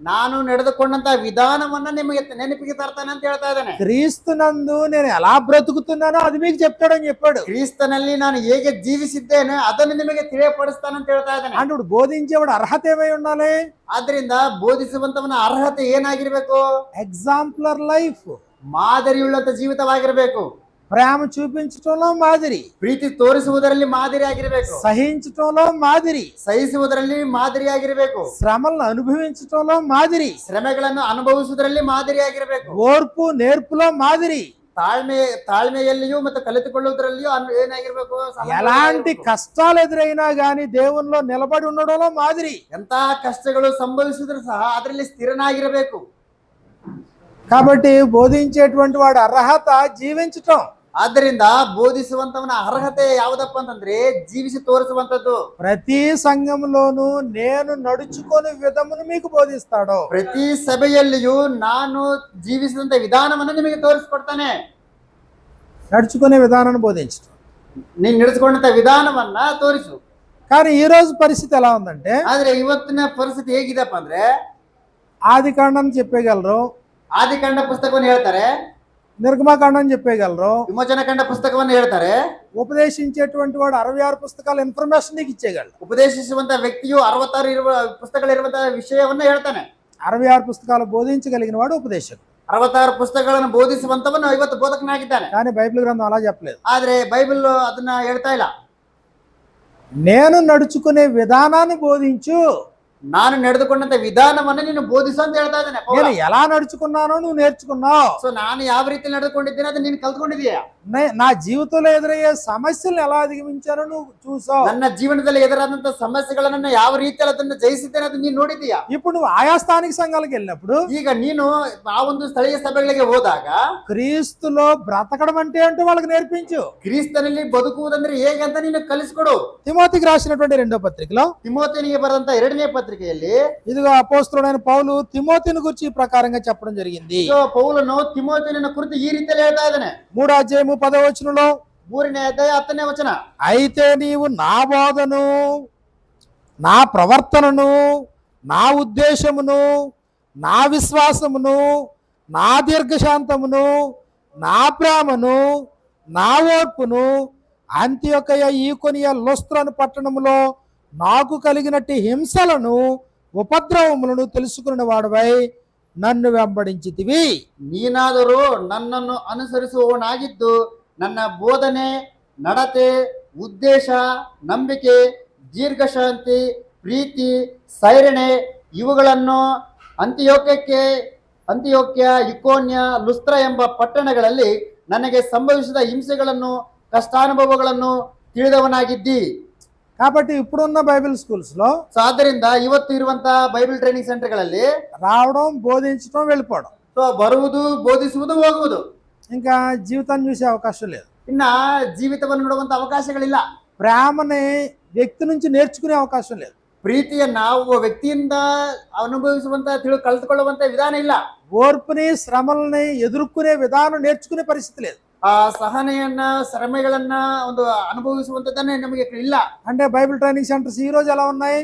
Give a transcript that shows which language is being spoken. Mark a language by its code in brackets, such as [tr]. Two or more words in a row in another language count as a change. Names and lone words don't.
[kn] ನಾನು ನಡೆದುಕೊಂಡಂತ ವಿಧಾನವನ್ನ ನಿಮಗೆ ನೆನಪಿಗೆ ತರ್ತಾನಂತ ಹೇಳ್ತಾ ಇದ್ದಾನೆ. [te] క్రీస్తునందు నేను ఎలా బ్రతుకుతున్నానో అది మీకు చెప్తాడని చెప్పాడు. [kn] ಕ್ರಿಸ್ತನಲ್ಲಿ ನಾನು ಹೇಗೆ ಜೀವಿಸಿದ್ದೇನೆ ಅದನ್ನು ನಿಮಗೆ ತಿಳಿಯಪಡಿಸ್ತಾನಂತ ಹೇಳ್ತಾ ಇದ್ದಾನೆ. [te] అంటే ఇప్పుడు బోధించేవాడు అర్హత ఏమై ఉండాలి? [kn] ಆದ್ರಿಂದ ಬೋಧಿಸುವಂತವನ ಅರ್ಹತೆ ಏನಾಗಿರ್ಬೇಕು? [en] exemplary life, [kn] ಮಾದರಿಯುಳ್ಳಂತ ಜೀವಿತವಾಗಿರ್ಬೇಕು. [te] ప్రేమ చూపించటంలో మాదిరి, [kn] ಪ್ರೀತಿ ತೋರಿಸುವುದರಲ್ಲಿ ಮಾದರಿ ಆಗಿರ್ಬೇಕು, [te] సహించటంలో మాదిరి, [kn] ಸಹಿಸುವುದರಲ್ಲಿ ಮಾದರಿ ಆಗಿರ್ಬೇಕು, [te] శ్రమలను అనుభవించటంలో మాదిరి, [kn] ಶ್ರಮೆಗಳನ್ನು ಅನುಭವಿಸುವುದರಲ್ಲಿ ಮಾದರಿ ಆಗಿರ್ಬೇಕು, [te] ఓర్పు నేర్పులో మాదిరి, [kn] ತಾಳ್ಮೆಯಲ್ಲಿಯೂ ಮತ್ತು ಕಲಿತುಕೊಳ್ಳುವುದರಲ್ಲಿಯೂ ಏನಾಗಿರ್ಬೇಕು? [te] ఎలాంటి కష్టాలు ఎదురైనా గాని దేవునిలో నిలబడి ఉండడంలో మాదిరి. [kn] ಎಂತ ಕಷ್ಟಗಳು ಸಂಭವಿಸಿದ್ರು ಸಹ ಅದರಲ್ಲಿ ಸ್ಥಿರನಾಗಿರಬೇಕು. [te] కాబట్టి బోధించేటువంటి వాడు అర్హత జీవించటం. [kn] ಆದ್ದರಿಂದ ಬೋಧಿಸುವಂತವನ ಅರ್ಹತೆ ಯಾವುದಪ್ಪ ಅಂತಂದ್ರೆ ಜೀವಿಸಿ ತೋರಿಸುವಂತದ್ದು. [te] ప్రతి సంఘంలోనూ నేను నడుచుకునే విధమును మీకు బోధిస్తాడు. [kn] ಪ್ರತಿ ಸಭೆಯಲ್ಲಿಯೂ ನಾನು ಜೀವಿಸಿದಂತ ವಿಧಾನವನ್ನು ನಿಮಗೆ ತೋರಿಸ್ಕೊಡ್ತಾನೆ. [te] నడుచుకునే విధానాన్ని బోధించటం. [kn] ನೀನು ನಡೆಸಿಕೊಂಡಂತ ವಿಧಾನವನ್ನ ತೋರಿಸು. [te] కానీ ఈ రోజు పరిస్థితి ఎలా ఉందంటే, [kn] ಆದ್ರೆ ಇವತ್ತಿನ ಪರಿಸ್ಥಿತಿ ಹೇಗಿದೆಪ್ಪ ಅಂದ್ರೆ, [te] ఆది కాండం చెప్పేయగలరు, [kn] ಆದಿಕಾಂಡ ಪುಸ್ತಕವನ್ನು ಹೇಳ್ತಾರೆ, [te] నిర్గమకాండం చెప్పేయగలరు, [kn] ವಿಮೋಚನಕಾಂಡ ಪುಸ್ತಕವನ್ನು ಹೇಳ್ತಾರೆ, [te] ఉపదేశించేటువంటి వాడు 66 పుస్తకాల ఇన్ఫర్మేషన్ నీకు ఇచ్చేయగలడు. [kn] ಉಪದೇಶಿಸುವಂತ ವ್ಯಕ್ತಿಯು 66 ಪುಸ್ತಕಗಳಿರುವಂತಹ ವಿಷಯವನ್ನ ಹೇಳ್ತಾನೆ. [te] 66 పుస్తకాలు బోధించగలిగిన వాడు ఉపదేశకుడు. [kn] 66 ಪುಸ್ತಕಗಳನ್ನು ಬೋಧಿಸುವಂತವನು ಇವತ್ತು ಬೋಧಕನಾಗಿದ್ದಾನೆ. [te] కానీ బైబిల్ గ్రంథం అలా చెప్పలేదు. [kn] ಆದ್ರೆ ಬೈಬಲ್ ಅದನ್ನ ಹೇಳ್ತಾ ಇಲ್ಲ. [te] నేను నడుచుకునే విధానాన్ని బోధించు, [kn] ನಾನು ನಡೆದುಕೊಂಡಂತ ವಿಧಾನವನ್ನ ನೀನು ಬೋಧಿಸು ಅಂತ ಹೇಳ್ತಾ ಇದ್ದಾನೆ. [te] నేను ఎలా నడుచుకున్నానో నువ్వు నేర్చుకున్నావు. [kn] ಸೊ ನಾನು ಯಾವ ರೀತಿ ನಡೆದುಕೊಂಡಿದ್ದೇನೆ ಅದನ್ನ ನೀನು ಕಲ್ತ್ಕೊಂಡಿದೀಯಾ. [te] నా జీవితంలో ఎదురయ్యే సమస్యలను ఎలా అధిగమించానో నువ్వు చూసావు. [kn] ನನ್ನ ಜೀವನದಲ್ಲಿ ಎದುರಾದಂತ ಸಮಸ್ಯೆಗಳನ್ನ ಯಾವ ರೀತಿಯಲ್ಲಿ ಅದನ್ನ ಜಯಿಸಿದ್ದೇನೆ ಅದನ್ನ ನೀನು ನೋಡಿದೀಯಾ. [te] ఇప్పుడు నువ్వు ఆయా స్థానిక సంఘాలకు వెళ్ళినప్పుడు, [kn] ಈಗ ನೀನು ಆ ಒಂದು ಸ್ಥಳೀಯ ಸಭೆಗಳಿಗೆ ಹೋದಾಗ [te] క్రీస్తులో బ్రతకడం అంటే ఏంటో వాళ్ళకి నేర్పించు. [kn] ಕ್ರಿಸ್ತನಲ್ಲಿ ಬದುಕುವುದಂದ್ರೆ ಹೇಗೆ ಅಂತ ನೀನು ಕಲಿಸ್ಕೊಡು. [te] తిమోతికి రాసినటువంటి 2వ పత్రికలో, [kn] ತಿಮೋತಿನಿಗೆ ಬರೆದಂತ 2ನೇ ಪತ್ರಿಕೆಯಲ್ಲಿ [te] ఇదిగో అపోస్తలుడైన పౌలు తిమోతిని గురించి ఈ ప్రకారంగా చెప్పడం జరిగింది. [kn] ಪೌಲನು ತಿಮೋತಿನ ಕುರಿತು ಈ ರೀತಿಯಲ್ಲಿ ಹೇಳ್ತಾ ಇದ್ದಾನೆ. [te] 3వ అధ్యాయము 10వ వచనంలో, [kn] 3ನೇ ಅಧ್ಯಾಯ 10ನೇ ವಚನ. [te] అయితే నీవు నా బోధను, నా ప్రవర్తనను, నా ఉద్దేశమును, నా విశ్వాసమును, నా దీర్ఘశాంతమును, నా ప్రేమను, నా ఓర్పును అంతియొకయ ఈకొనియ లుస్త్రను పట్టణములో నాకు కలిగినట్టి హింసలను ఉపద్రవములను తెలుసుకున్న వాడవై నన్ను వెంబడించితివి. [kn] ನೀನಾದರೂ ನನ್ನನ್ನು ಅನುಸರಿಸುವವನಾಗಿದ್ದು ನನ್ನ ಬೋಧನೆ, ನಡತೆ, ಉದ್ದೇಶ, ನಂಬಿಕೆ, ದೀರ್ಘಶಾಂತಿ, ಪ್ರೀತಿ, ಸೈರಣೆ ಇವುಗಳನ್ನು ಅಂತಿಯೋಕ್ಯ, ಇಕೋನ್ಯ, ಲುಸ್ತ್ರ ಎಂಬ ಪಟ್ಟಣಗಳಲ್ಲಿ ನನಗೆ ಸಂಭವಿಸಿದ ಹಿಂಸೆಗಳನ್ನು, ಕಷ್ಟಾನುಭವಗಳನ್ನು ತಿಳಿದವನಾಗಿದ್ದಿ. [te] కాబట్టి ఇప్పుడున్న [en] Bible schools [te] లో [kn] ಸೊ ಆದ್ದರಿಂದ ಇವತ್ತು ಇರುವಂತಹ [en] Bible training [kn] ಸೆಂಟರ್ಗಳಲ್ಲಿ [te] రావడం, బోధించడం, వెళ్ళిపోవడం, [kn] ಸೊ ಬರುವುದು, ಬೋಧಿಸುವುದು, ಹೋಗುವುದು, [te] ఇంకా జీవితాన్ని చూసే అవకాశం లేదు. [kn] ಇನ್ನ ಜೀವಿತವನ್ನು ನೋಡುವಂತ ಅವಕಾಶಗಳಿಲ್ಲ. [te] ప్రేమని వ్యక్తి నుంచి నేర్చుకునే అవకాశం లేదు. [kn] ಪ್ರೀತಿಯನ್ನ ಒಬ್ಬ ವ್ಯಕ್ತಿಯಿಂದ ಅನುಭವಿಸುವಂತ ಕಲಿತುಕೊಳ್ಳುವಂತ ವಿಧಾನ ಇಲ್ಲ. [te] ఓర్పుని, శ్రమల్ని ఎదుర్కొనే విధానం నేర్చుకునే పరిస్థితి లేదు. [kn] ಆ ಸಹನೆಯನ್ನ, ಶ್ರಮೆಗಳನ್ನ ಒಂದು ಅನುಭವಿಸುವಂತದನ್ನೇ ನಮಗೆ ಇಲ್ಲ. [te] అంటే [en] Bible training centers [te] ఈ రోజు ఎలా ఉన్నాయి